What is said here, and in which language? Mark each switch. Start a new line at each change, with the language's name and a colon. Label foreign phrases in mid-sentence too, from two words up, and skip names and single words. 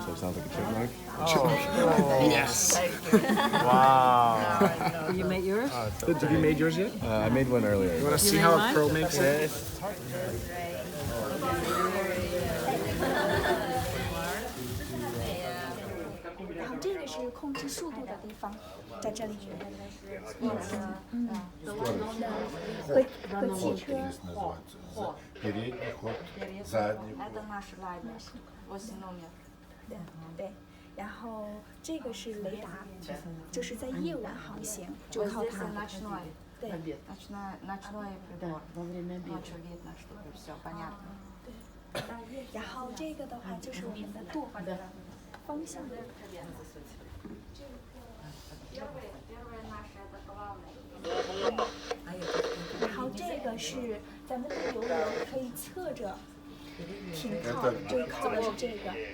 English: So it sounds like a chipmunk. Oh. Yes. Wow. You made yours? Have you made yours yet? I made one earlier. You want to see how a pro makes it?
Chinese: 然后这个是控制速度的地方，在这里。和汽车。
Russian: Передний ход, задний ход. Это наш лайнер, 8 номер.
Chinese: 对，然后这个是雷达，就是在夜晚航行就靠它。
Russian: 对。Ночной прибор. Ночью видно, что все понятно.
Chinese: 对。然后这个的话就是我们的舵方向。然后这个是咱们的游轮可以侧着停靠，就是靠的是这个。